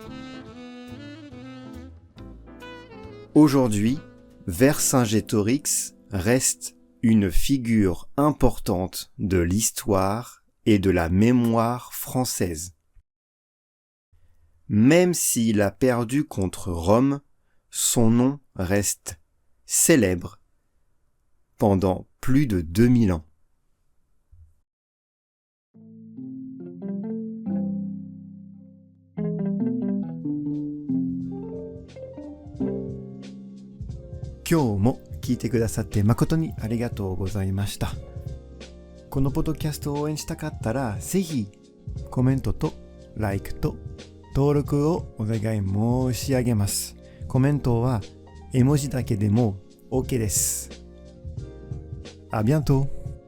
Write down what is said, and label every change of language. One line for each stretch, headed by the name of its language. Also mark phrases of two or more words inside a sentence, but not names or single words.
French: Aujourd'hui, Vercingétorix reste une figure importante de l'histoire et de la mémoire française. Même s'il a perdu contre Rome, son nom reste célèbre pendant plus de 2000 ans.
Japanese: 今日も聞いてくださって誠にありがとうございました。このポッドキャストを応援したかったら、ぜひコメントと like と登録をお願い申し上げます。コメントは絵文字だけでも OK です。
French: À bientôt!